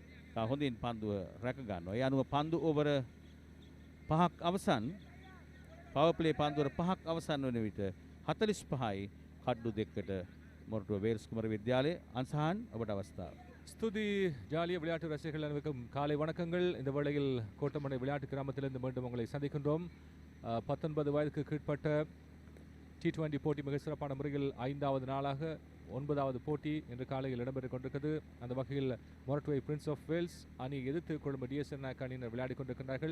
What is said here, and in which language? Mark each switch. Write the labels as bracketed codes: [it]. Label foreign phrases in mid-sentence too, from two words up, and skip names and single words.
[si] හොඳින් පන්දුව රැක ගන්නවා. ඒ අනුව පන්දු ඕවර 5ක් අවසන්. [en] power play [si] පන්දුවර 5ක් අවසන් වන විට 45යි කඩ්ඩු දෙකට මොරටුව වේල්ස් කුමර විද්‍යාලය. අන්සහන් ඔබට අවස්ථාව. [ta] ஸ்துதி ஜாலிய விளையாட்டு ரசிகர்கள் அனைவருக்கும் காலை வணக்கங்கள். இந்த வேளையில் கோட்டமனை விளையாட்டு கிராமத்திலிருந்து மீண்டும் உங்களை சந்திக்கின்றோம். 19 வயதுக்கு கீழ்ப்பட்ட T20 போட்டி மிக சிறப்பான முறையில் 5வது நாளாக 9வது போட்டி இன்று காலையில் இடம்பெற்றுக் கொண்டிருக்கிறது. அந்த வகையில் மொரட்டுவை பிரின்ஸ் ஆஃப் வேல்ஸ் அணி எதிர்த்து கொள்ளும் டிஎஸ்என்ஆக் அணியினர் விளையாடிக் கொண்டிருக்கிறார்கள்.